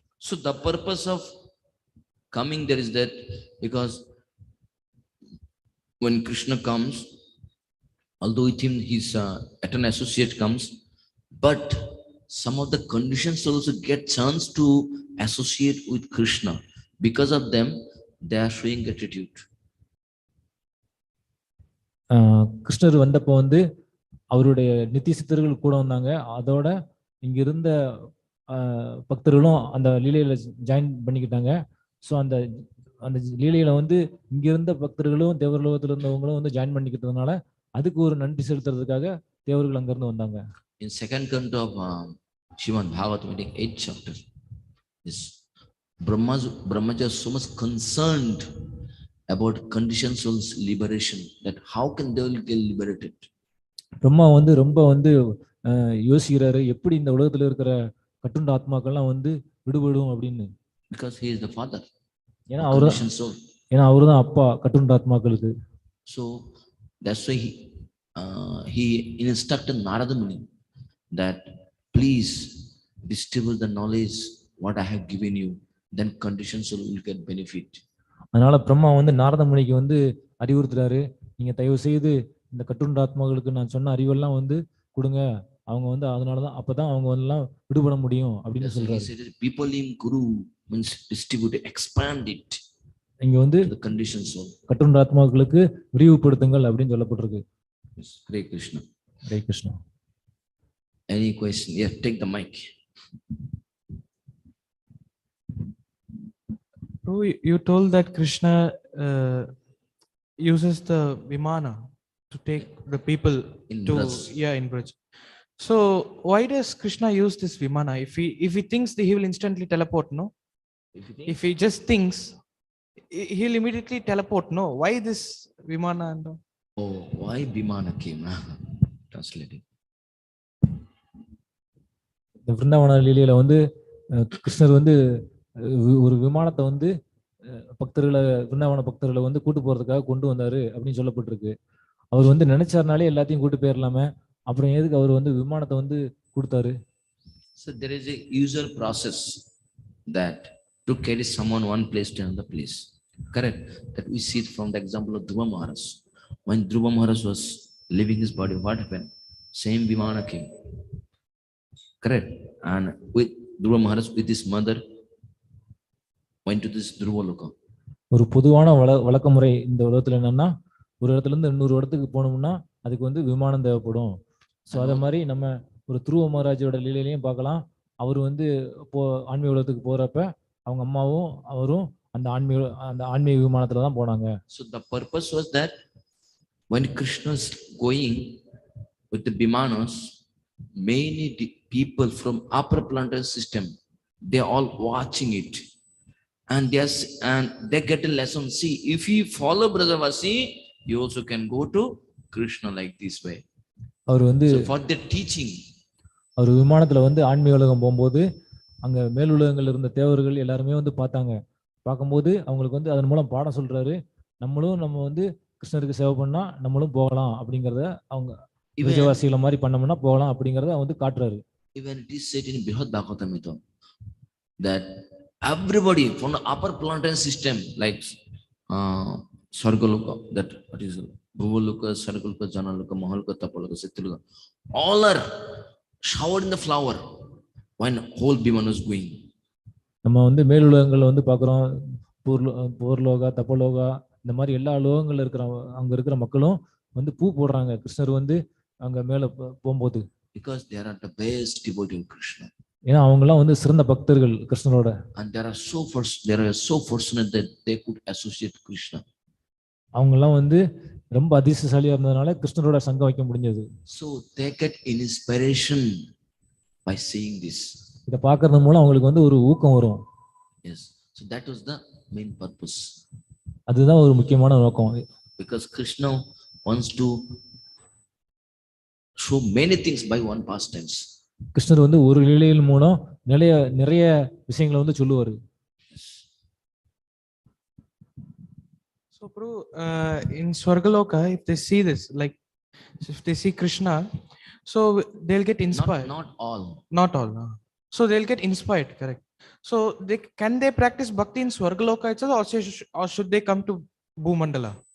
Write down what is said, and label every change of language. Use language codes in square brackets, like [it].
[en] So the purpose of coming there is that, because when Krishna comes, although with him his eternal associate comes, but some of the conditions also get chance to associate with Krishna. Because of them, they are showing gratitude. [ta] கிருஷ்ணர் வந்தப்போ வந்து அவருடைய நித்திய சித்தர்கள் கூட வந்தாங்க. அதோட இங்க இருந்த பக்தர்களும் அந்த லீலையில ஜாயின் பண்ணிக்கிட்டாங்க. ஸோ அந்த லீலையில வந்து இங்க இருந்த பக்தர்களும் தேவர்லோகத்துல இருந்தவங்களும் வந்து ஜாயின் பண்ணிக்கிட்டதுனால அதுக்கு ஒரு நன்றி செலுத்துறதுக்காக தேவர்கள் அங்க இருந்து வந்தாங்க. [en] In second canto of Śrīmad Bhāgavatam, 8th chapter, is Brahmā is so much concerned about conditioned souls liberation, that how can they will get liberated. [ta] Brahma வந்து ரொம்ப வந்து யோசிக்கிறாரு, எப்படி இந்த உலகத்துல இருக்கிற கட்டுண்ட ஆத்மாக்கள்லாம் வந்து விடுபடும் அப்படின்னு. [en] Because he is the father. [ta] ஏன்னா அவருதான் அப்பா கட்டுண்ட ஆத்மாக்களுக்கு. [en] So that's why he instructed Narada Muni that please distribute the knowledge what I have given you, then conditioned soul will get benefit. [ta] அதனால பிரம்மா வந்து நாரத முனிக்கு வந்து அறிவுறுத்துறாரு, நீங்க தயவு செய்து இந்த கட்டுண்ட ஆத்மாக்களுக்கு நான் சொன்ன அறிவெல்லாம் வந்து கொடுங்க, அவங்க வந்து அதனாலதான் அப்பதான் அவங்க எல்லாம் விடுபட முடியும் அப்படின்னு சொல்றாரு. [en] People in Guru means distribute, expand it. [ta] இங்க வந்து [en] the conditioned soul, [ta] கட்டுண்ட ஆத்மாக்களுக்கு விரிவுபடுத்துங்கள் அப்படின்னு சொல்லப்பட்டிருக்கு. [en] Hare Krishna. Hare Krishna. Any question? Yeah, take the mic. You told that Krishna uses the vimana to take the people in to Braj. In Braj. So why does Krishna use this vimana? If he thinks that he will instantly teleport, no? If he just thinks, he'll immediately teleport, no? Why this vimana and all? Oh, why vimana came? Translating. [ta] இந்த விருந்தாவன லீலையில வந்து கிருஷ்ணர் வந்து ஒரு விமானத்தை வந்து விருந்தாவன பக்தர்களை வந்து கூட்டு போறதுக்காக கொண்டு வந்தாரு அப்படின்னு சொல்லப்பட்டிருக்கு. அவர் வந்து நினைச்சாருனாலே எல்லாத்தையும் கூட்டு போயிடலாமே, அப்புறம் எதுக்கு அவர் வந்து விமானத்தை வந்து கொடுத்தாரு? [en] So there is a usual process that to carry someone one place to another place. Correct? That we see it from the example of Dhruva Maharaj. When Dhruva Maharaj was leaving his body, what happened? Same vimana came. Correct? And with Dhruva Maharaj, with his mother, went to this Dhruva Loka. [ta] ஒரு பொதுவான வழக்க முறை இந்த உலகத்துல என்னன்னா, ஒரு இடத்துல இருந்து இன்னொரு இடத்துக்கு போனோம்னா அதுக்கு வந்து விமானம் தேவைப்படும். ஸோ அதே மாதிரி நம்ம ஒரு துருவ மகாராஜோட லீலையிலையும் பார்க்கலாம். அவர் வந்து ஆன்மீக உலகத்துக்கு போறப்ப அவங்க அம்மாவும் அவரும் அந்த ஆன்மீக விமானத்துல தான் போனாங்க. [en] So the purpose was that when Krishna is going with the vimanas, many people from upper planetary system, they are all watching it, and they get a lesson. See, if you follow Brajavasi, you also can go to Krishna like this way. [ta] அவர் வந்து [en] for their teaching, [ta] அவர் விமானத்துல வந்து ஆன்மீக உலகம் போகும்போது அங்க மேல் உலகங்கள்ல இருந்த தேவர்கள் எல்லாருமே வந்து பார்த்தாங்க. பார்க்கும்போது அவங்களுக்கு வந்து அதன் மூலம் பாடம் சொல்றாரு, நம்ம வந்து கிருஷ்ணருக்கு சேவை பண்ணா நம்மளும் போகலாம் அப்படிங்கறத, அவங்க விஜயவாசிகளை மாதிரி பண்ணோம்னா போகலாம் அப்படிங்கறத வந்து காட்டுறாரு. [en] Even it is said in Brihad Bhagavatam that everybody from the upper planetary system, like Sargaloka, that what is Bhuvaloka, Sargaloka, Janaloka, Mahaloka, Tapaloka, Sittaloka, all are showered in the flower. when whole Bhiman was going. [ta] நம்ம வந்து மேலுலகங்கள்ல வந்து பார்க்குறோம், போர்லோகா, தப்பலோகா, இந்த மாதிரி எல்லா லோகங்கள்ல இருக்கிற அங்க இருக்கிற மக்களும் வந்து பூ போடுறாங்க கிருஷ்ணர் வந்து அங்க மேல போகும்போது. [en] Because they are the best devotee of Krishna. [ta] ஏன்னா அவங்க எல்லாம் வந்து சிறந்த பக்தர்கள் கிருஷ்ணரோட. [en] And they are so fortunate that they could associate Krishna. [ta] அவங்க எல்லாம் வந்து ரொம்ப அதிர்ஷ்டசாலியா இருந்ததுனால கிருஷ்ணரோட சங்கம் வைக்க முடிஞ்சது. [en] So they get inspiration by seeing this. [ta] இத பார்க்கிறது மூலம் அவங்களுக்கு வந்து ஒரு ஊக்கம் வரும். [en] Yes. So that was the main purpose. [ta] அதுதான் ஒரு முக்கியமான நோக்கம். [en] Because Krishna wants to show many things by one pastimes. [ta] கிருஷ்ணர் வந்து ஒரு லீலையின் மூலம் நிறைய விஷயங்களை வந்து சொல்லுவாரு. [en] So Prabhu, in Swargaloka, if they see this, like if they see Krishna, so they'll get inspired. Not all. Not all. No. So they'll get inspired, correct. So can they practice bhakti in Swargaloka itself, or should they come to Bhumandala?